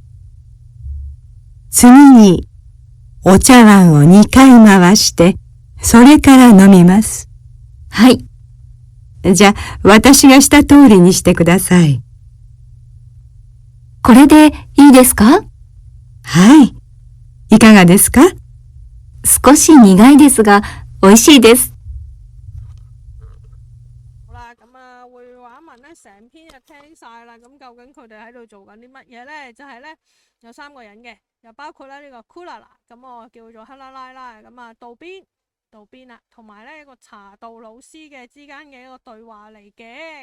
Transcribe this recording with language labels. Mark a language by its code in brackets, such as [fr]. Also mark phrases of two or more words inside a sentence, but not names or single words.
[ja] 次に、お茶碗を2回回して、それから飲みます。はい。じゃあ、私がした通りにしてください。これでいいですか？はい。いかがですか？少し苦いですが、美味しいです。 [yue] 好啦，咁啊會話一問咧，成篇就聽晒啦。咁究竟佢哋喺度做緊啲乜嘢咧？就係咧有3個人嘅，又包括咧呢個 Clara， 咁我叫做克拉拉啦。咁啊道邊啦，同埋咧一個茶道老師嘅之間嘅一個對話嚟嘅。